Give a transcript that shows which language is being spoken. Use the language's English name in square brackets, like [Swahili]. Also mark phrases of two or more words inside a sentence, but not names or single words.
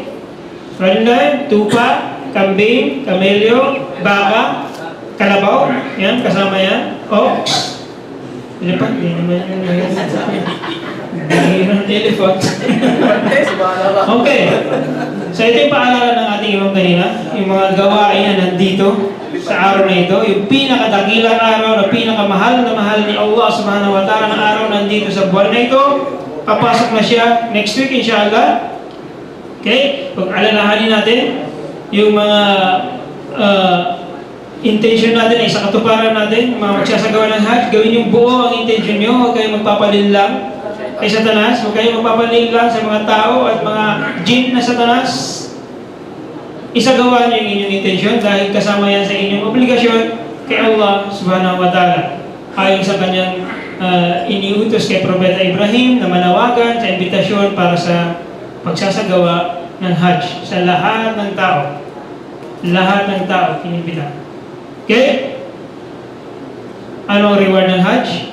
[Filipino] So, ano na tupa, kambing, kamelyo, baka, kalabaw, yan, kasama yan, [English] ox, elephant, [Filipino] hindi naman yung elephant. Okay. So ito yung paalala ng ating imam kanina, yung mga gawain na nandito sa araw na ito, yung pinakadakilang araw na pinakamahal na mahal ni Allah [Arabic] سبحانه وتعالى [Filipino] na araw nandito sa buwan na ito. Papasok na siya [English] next week [Filipino] inshallah. Okay? Pag alalahanin natin yung mga intention natin ay sa katuparan natin, mga magsasagawa ng Hajj, gawin yung buo ang intention nyo, huwag kayong magpapalil lang kay Satanas, huwag kayong magpapalil lang sa mga tao at mga jinn na Satanas. Isagawa nyo yung inyong intention dahil kasama yan sa inyong obligasyon kay Allah [Arabic] سبحانه وتعالى. [Filipino] Ayon sa kanyang iniutos kay Propeta Ibrahim na manawagan sa imbitasyon para sa pagsasagawa ng Hajj sa lahat ng tao. Lahat ng tao kinibita. Okay? Anong reward ng Hajj?